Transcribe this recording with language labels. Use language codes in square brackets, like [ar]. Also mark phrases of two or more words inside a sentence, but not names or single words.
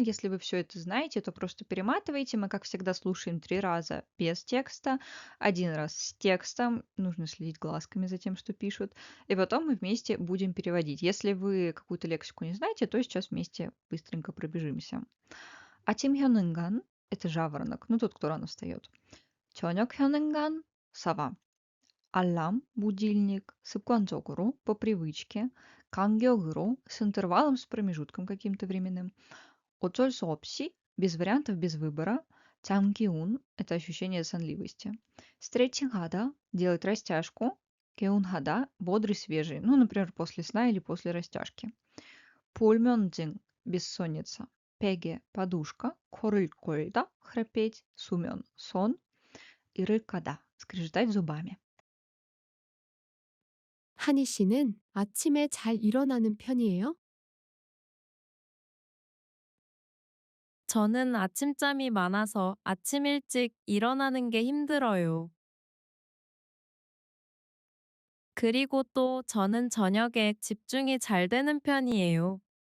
[ru] Если вы все это знаете, то просто перематывайте. Мы, как всегда, слушаем 3 раза без текста, 1 раз с текстом. Нужно следить глазками за тем, что пишут. И потом мы вместе будем переводить. Если вы какую-то лексику не знаете, то сейчас вместе быстренько пробежимся. [ko] 아침 현응간 — [ru] это жаворонок, ну тот, кто рано встает. [ko] 저녁 현응간 — сова. 알람, будильник, 습관적으로, [ru] по привычке, 간격으로, с интервалом, с промежутком каким-то временным, [ko] 어쩔 수 없이, [ru] без вариантов, без выбора, 잠기운 — это ощущение сонливости, стрет칭하다 — делать растяжку, 개운하다 — бодрый, свежий, ну, например, после сна или после растяжки, [ko] 불면증 — бессонница, 베개 — подушка, 코를 골다 — [ru] храпеть, сумен — сон, [ko] 이를 까다 — [ru] скрежетать зубами. [ko] 한희 씨는 아침에 잘 일어나는 편이에요? 저는 아침잠이 많아서 아침 일찍 일어나는 게 힘들어요. 그리고 또 저는 저녁에 집중이 잘 되는 편이에요.